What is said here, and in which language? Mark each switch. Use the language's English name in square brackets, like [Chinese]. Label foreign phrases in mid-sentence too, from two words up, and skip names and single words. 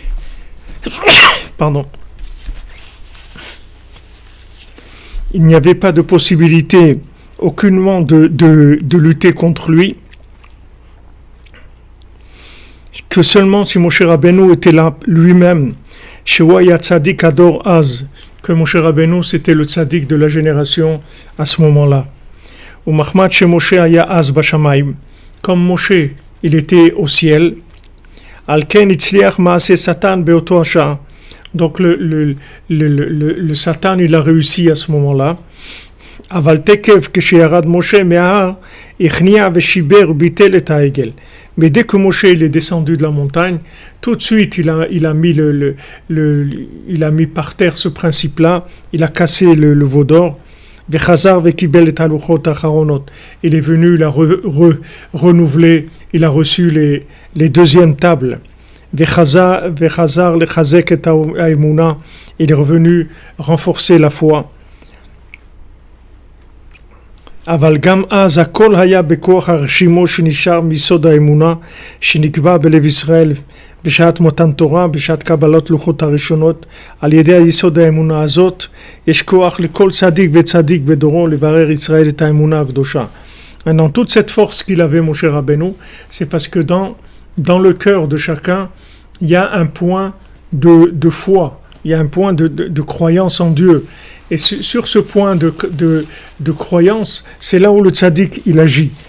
[French] pas de possibilité aucunement de lutter contre lui, que seulement si Moshe Rabbeinu était là lui-même, que Moshe Rabbeinu c'était le tzaddik de la génération à ce moment-là. Comme Moshe il était au ciel, Donc le Satan, il a réussi à ce moment-là. [Hebrew] אבל תקף כשירד משה מההר, הכניע ושיבר וביטל את העגל. [French] Mais dès que Moshe il est descendu de la montagne, tout de suite il a mis par terre ce principe-là, il a cassé le veau d'or. [Hebrew] וחזר וקיבל את הלוחות האחרונות. [French] Il est venu, il a renouvelé, il a reçu les deuxièmes tables. [Hebrew] וחזר לחזק את האמונה, [French] il est revenu renforcer la foi. [Hebrew] אבל גם אז הכל היה בכוח הרשימו שנשאר מיסוד האמונה שנקבע בלב ישראל בשעת מתן תורה, בשעת קבלת לוחות הראשונות. על ידי היסוד האמונה הזאת יש כוח לכל צדיק וצדיק בדורו לברר ישראל את האמונה הקדושה. [French] Maintenant, toute cette force qu'il avait, Moshe Rabbeinu, c'est parce que dans le cœur de chacun, il y a un point de foi, il y a un point de croyance en Dieu. Et sur ce point de croyance, c'est là où le tzaddik, il agit.